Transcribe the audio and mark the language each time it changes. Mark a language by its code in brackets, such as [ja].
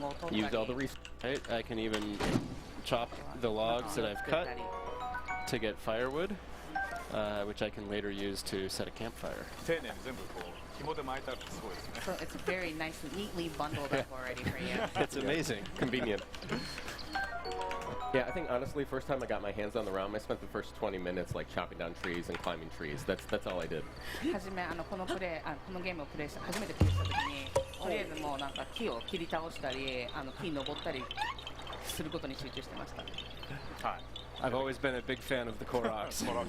[en] Use all the resources. Right? I can even chop the logs that I've cut to get firewood, which I can later use to set a campfire. [ja] 丁寧に全部こう紐で巻いてあるってすごいですね。 [en] So it's very nice, neatly bundled up already for you. It's amazing. Convenient. Yeah, I think honestly, first time I got my hands on the realm, I spent the first 20 minutes like chopping down trees and climbing trees. That's all I did. [ja] はじめこのゲームをプレイした初めてプレイした時にとりあえずもうなんか木を切り倒したり木登ったりすることに集中してました。はい。 [en] I've always been a big fan of the Koroks.